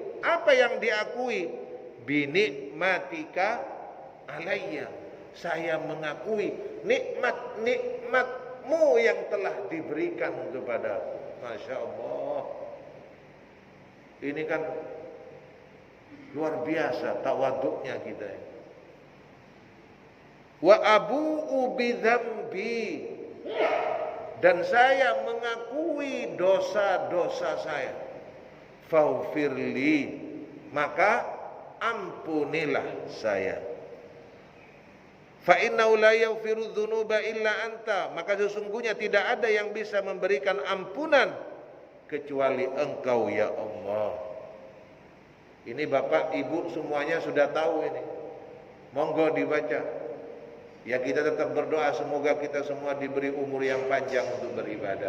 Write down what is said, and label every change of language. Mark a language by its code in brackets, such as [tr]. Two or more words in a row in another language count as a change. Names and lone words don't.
[id] Apa yang diakui? [ar] بنعمتك علي. [id] Saya mengakui nikmat-nikmatmu yang telah diberikan kepada. [ar] ما شاء الله. [id] Ini kan luar biasa tawaduknya kita. [ar] وأبوء بذنبي, [id] dan saya mengakui dosa-dosa saya. Faghfirli, maka ampunilah saya. [ar] فإنه لا يغفر الذنوب إلا أنت, [id] maka sesungguhnya tidak ada yang bisa memberikan ampunan kecuali Engkau ya Allah. Ini Bapak Ibu semuanya sudah tahu ini. Monggo dibaca. Ya kita tetap berdoa semoga kita semua diberi umur yang panjang untuk beribadah.